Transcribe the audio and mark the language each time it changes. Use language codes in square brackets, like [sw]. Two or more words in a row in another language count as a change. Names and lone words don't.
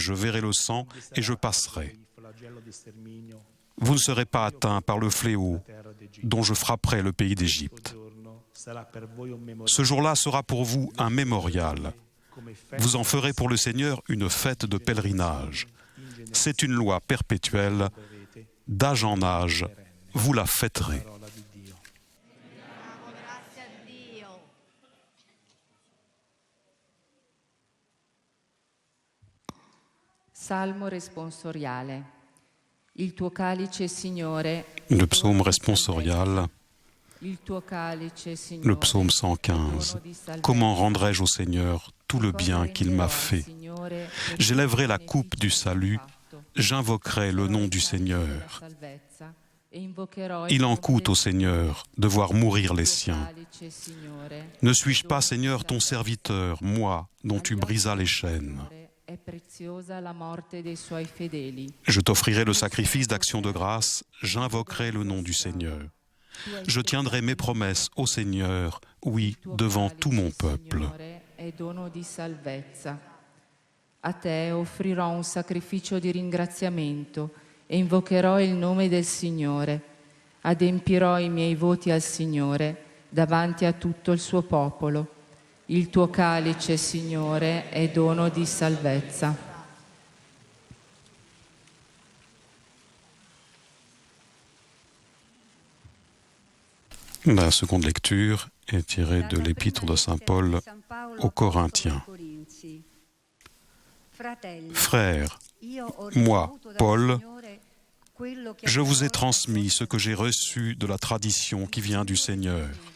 [fr] Je verrai le sang et je passerai. Vous ne serez pas atteints par le fléau dont je frapperai le pays d'Égypte. Ce jour-là sera pour vous un mémorial. Vous en ferez pour le Seigneur une fête de pèlerinage. C'est une loi perpétuelle. D'âge en âge, vous la fêterez. [it] Salmo responsoriale. Il tuo calice, Signore. [fr] Le psaume responsorial, [it] Il tuo calice, Signore. [fr] le psaume 115. Comment rendrai-je au Seigneur tout le bien qu'il m'a fait? J'élèverai la coupe du salut, j'invoquerai le nom du Seigneur. Il en coûte au Seigneur de voir mourir les siens. Ne suis-je pas, Seigneur, ton serviteur, moi, dont tu brisas les chaînes? Je t'offrirai le sacrifice d'action de grâce, j'invoquerai le nom du Seigneur. Je tiendrai mes promesses au Seigneur, oui, devant tout mon peuple. [it] A te offrirò un sacrificio di ringraziamento e invocherò il nome del Signore. Adempirò i miei voti al Signore davanti a tutto il suo popolo. Il tuo calice, Signore, è dono di salvezza. [fr] La seconde lecture est tirée de l'épître de Saint Paul aux Corinthiens. Frères, moi, Paul, je vous ai transmis ce que j'ai reçu de la tradition qui vient du Seigneur.